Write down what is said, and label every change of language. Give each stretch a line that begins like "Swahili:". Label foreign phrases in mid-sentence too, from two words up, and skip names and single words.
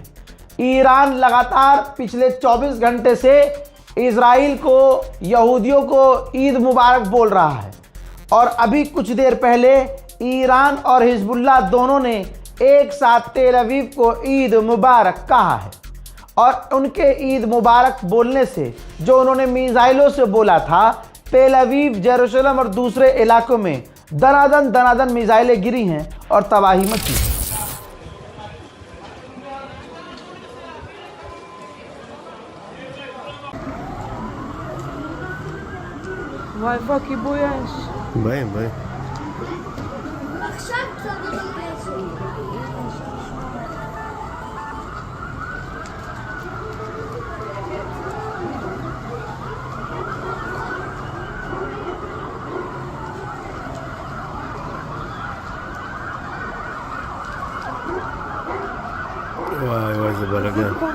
Hindi: ईरान लगातार पिछले 24 घंटे से इजराइल को, यहूदियों को ईद मुबारक बोल रहा है, और अभी कुछ देर पहले ईरान और हिजबुल्लाह दोनों ने एक साथ तेल अवीव को ईद मुबारक कहा है। और उनके ईद मुबारक बोलने से, जो उन्होंने मिसाइलों से बोला था, तेल अवीव, जेरूसलम और दूसरे इलाकों में दनादन मिसाइलें गिरी हैं और तबाही मची।
Hebrew: וואי וואי, כיבוי אש. באים. עכשיו צריך לזה. וואי, זה בלגן.